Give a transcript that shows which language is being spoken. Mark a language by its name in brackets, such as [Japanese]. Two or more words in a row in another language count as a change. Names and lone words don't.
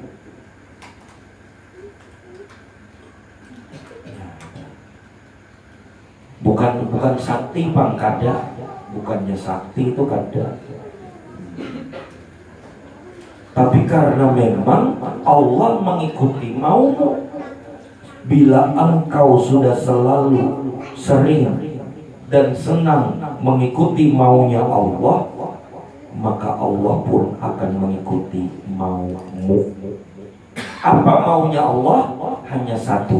[Banjar] Bukan sakti bang, kada. Bukannya sakti itu kada. [Indonesian] Tapi karena memang Allah mengikuti maumu. Bila engkau sudah selalu sering dan senang mengikuti maunya Allah, maka Allah pun akan mengikuti maumu. Apa maunya Allah? Hanya satu.